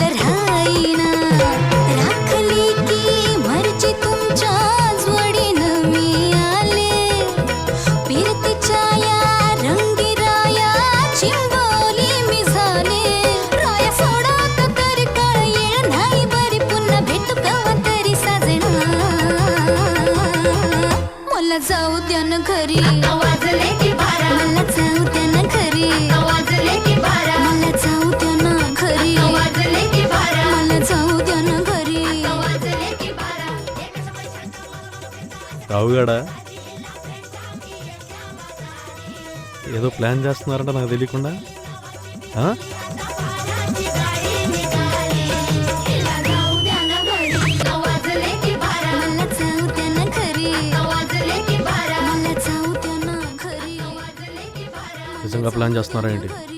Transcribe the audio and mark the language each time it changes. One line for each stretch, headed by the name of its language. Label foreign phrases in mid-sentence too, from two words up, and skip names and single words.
Marathi: राहीना राखली की मर्जी तुमच्या जोडीनं मी आले फिरतीच्या या रंगी राया चिंबोली मी झाले राया सोडत तरी कळ येळ नाही बरी पुन्हा भेटू कवा तरी साजना मला जाऊ द्या ना घरी वाजले की बारा मला जाऊ द्या ना घरी वाजले की बारा मला जाऊ द्या ना घरी वाजले की बारा मला जाऊ द्या ना घरी वाजले की बारा
Telugu: రావుగాడా ఏదో ప్లాన్ చేస్తున్నారంట నాకు తెలియకుండా. నిజంగా ప్లాన్ చేస్తున్నారా ఏంటి?